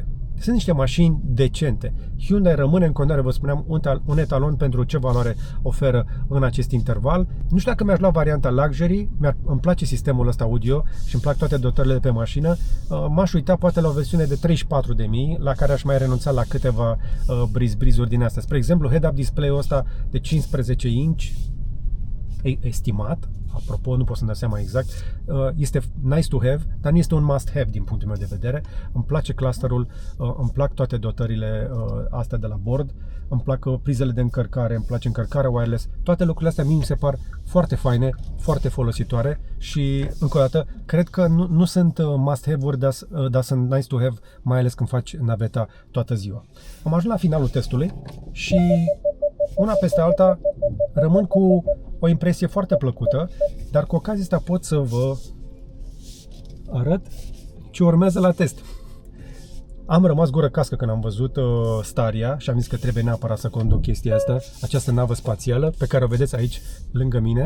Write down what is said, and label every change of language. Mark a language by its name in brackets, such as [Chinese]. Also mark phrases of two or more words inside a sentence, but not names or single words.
[Romanian] Sunt niște mașini decente. Hyundai rămâne în continuare, vă spuneam, un etalon pentru ce valoare oferă în acest interval. Nu știu dacă mi-aș lua varianta luxury, îmi place sistemul ăsta audio și îmi plac toate dotările de pe mașină. M-aș uita poate la o versiune de 34.000, la care aș mai renunța la câteva brizuri din astea. Spre exemplu, [English] head-up display- [Romanian] ul ăsta de 15 inch, estimat, apropo, nu pot să-mi dau seama exact, este [English] nice to have, [Romanian] dar nu este un [English] must have [Romanian] din punctul meu de vedere. Îmi place clusterul, îmi plac toate dotările astea de la bord, îmi plac prizele de încărcare, îmi place încărcarea wireless, toate lucrurile astea mi se par foarte faine, foarte folositoare și, încă o dată, cred că nu sunt [English] must have- [Romanian] uri, dar sunt [English] nice to have, [Romanian] mai ales când faci naveta toată ziua. Am ajuns la finalul testului și una peste alta rămân cu o impresie foarte plăcută, dar cu ocazia asta pot să vă arăt ce urmează la test. Am rămas gură cască când am văzut Staria și am zis că trebuie neapărat să conduc chestia asta, această navă spațială pe care o vedeți aici lângă mine.